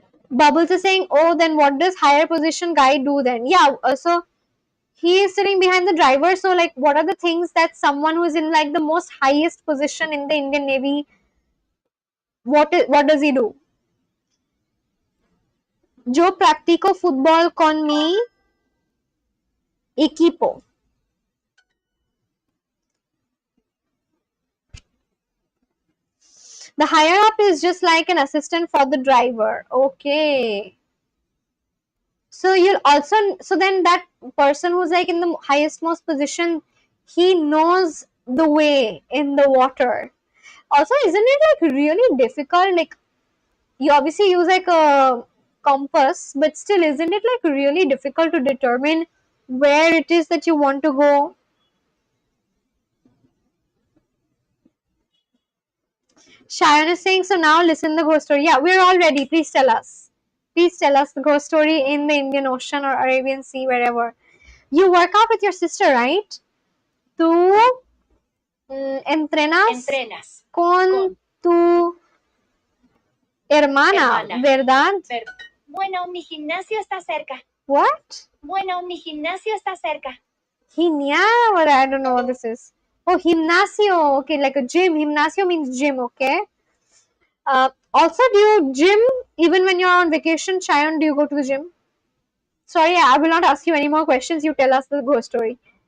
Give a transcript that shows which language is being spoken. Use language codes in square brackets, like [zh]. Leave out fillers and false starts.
[en] Bubbles is saying, "Oh, then what does higher position guy do then?" Yeah, so he is sitting behind the driver. So, like, what are the things that someone who is in like the most highest position in the Indian Navy? What does he do? [es] Yo practico fútbol con mi equipo. [en] The higher up is just like an assistant for the driver. Okay. So you'll also so then that person who's like in the highest most position, he knows the way in the water. Also, isn't it like really difficult? Like you obviously use like a compass, but still, isn't it like really difficult to determine where it is that you want to go? Sharon is saying, so now listen the ghost story. Yeah, we're all ready. Please tell us. Please tell us the ghost story in the Indian Ocean or Arabian Sea, wherever. You work out with your sister, right? [es] Tú entrenas con tu hermana, ¿verdad? Bueno, mi gimnasio está cerca. [en] What? [es] Bueno, mi gimnasio está cerca. [en] Gimnasio, or I don't know what this is. Oh, gimnasio. Okay, like a gym. Gimnasio means gym, okay? Also, do you gym even when you're on vacation? Shayan, do you go to the gym? Sorry, I will not ask you any more questions. You tell us the ghost story.